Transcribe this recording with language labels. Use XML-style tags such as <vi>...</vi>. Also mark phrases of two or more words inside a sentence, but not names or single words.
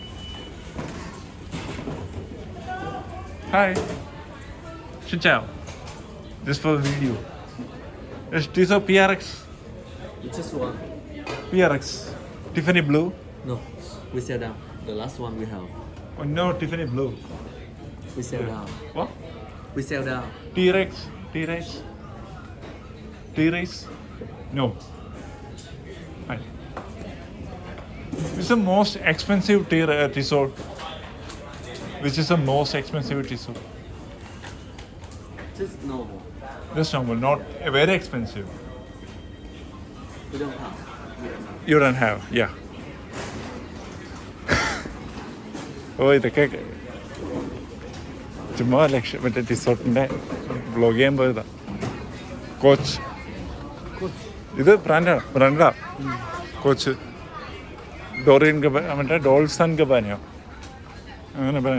<ml>ഹായ്,</ml> <vi>xin chào.</vi> <en>Just for the video. Is this a PRX? It's just one. PRX. Tiffany blue? No, we sell down. The last one we have. Oh no, Tiffany blue. We sell down. What? We sell down. T-Rex? T-Rex? T-Rex? No. Fine. Which is the most expensive Tissot? Which is the most expensive Tissot? Just normal. Just normal, not very expensive. We don't have. You don't have, yeah.</en> <ml>ഓ ഇതൊക്കെ ചുമ്മാ ലക്ഷ്യം മറ്റേ ടിസോട്ടിൻ്റെ ബ്ലോഗ് ചെയ്യാൻ പോയതാ. കോച്ച് ഇത് ബ്രാൻഡാ കോച്ച്. ഡോറിയൻ മറ്റേ ഡോൾസൺ ഗബാനയോ അങ്ങനെ പറയാം.</ml>